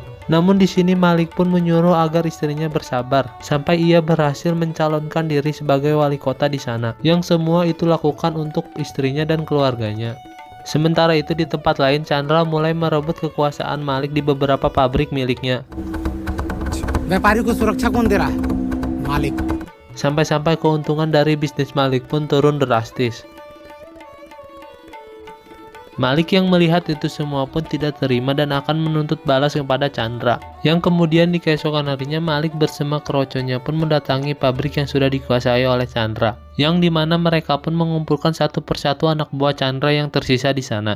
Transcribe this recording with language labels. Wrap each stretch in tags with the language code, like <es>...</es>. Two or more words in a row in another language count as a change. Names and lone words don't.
<id>Namun di sini Malik pun menyuruh agar istrinya bersabar sampai ia berhasil mencalonkan diri sebagai wali kota di sana, yang semua itu lakukan untuk istrinya dan keluarganya. Sementara itu di tempat lain, Chandra mulai merebut kekuasaan Malik di beberapa pabrik miliknya.</id> <hi>व्यापारी को सुरक्षा कौन दे रहा है? मालिक।</hi> <id>Sampai-sampai keuntungan dari bisnis Malik pun turun drastis. Malik yang melihat itu semua pun tidak terima dan akan menuntut balas kepada Chandra. Yang kemudian di keesokan harinya Malik bersama keroconya pun mendatangi pabrik yang sudah dikuasai oleh Chandra, yang dimana mereka pun mengumpulkan satu persatu anak buah Chandra yang tersisa di sana.</id>